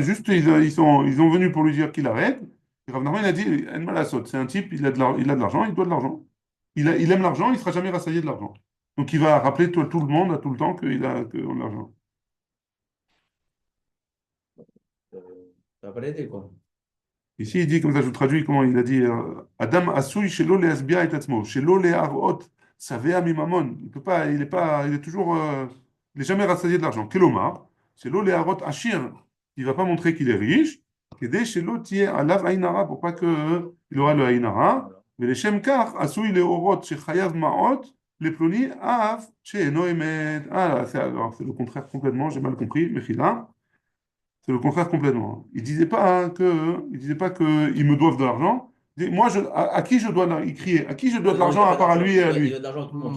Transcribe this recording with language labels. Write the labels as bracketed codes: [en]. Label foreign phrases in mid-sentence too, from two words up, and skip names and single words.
[fr] Juste, ils ont venu pour lui dire qu'il arrête. Et Rav Nachman, il a dit, [he] אין מה לעשות, [fr] c'est un type, il a de l'argent, il doit de l'argent. Il aime l'argent, il ne sera jamais rassasié de l'argent. Donc il va rappeler tout le monde à tout le temps qu'il a de l'argent. Euh, Ça va pas l'aider, quoi. Ici, il dit, comme ça, je vous traduis comment il a dit [he] אדם עשוי שלא להשביע את עצמו, שלא להראות שבע מממון. [fr] Il peut pas, il est pas, il est toujours, il est jamais rassasié de l'argent. [he] כלומר, שלא להראות עשיר, [fr] il va pas montrer qu'il est riche. [he] כדי שלא תהיה עליו עין הרע, [fr] pour pas que il aura le ainara. [he] Mais לשם כך עשוי להראות שחייב מעות, לפלוני אף שאינו אמת. [fr] Ah, là, c'est le contraire complètement, j'ai mal compris, Mechila. C'est le contraire complètement. Il disait pas que ils me doivent de l'argent. Il dit, moi, à qui je dois, il criait, à qui je dois de Non, il l'argent a à pas part à d'argent. lui et à Il lui. donne de l'argent à tout le monde.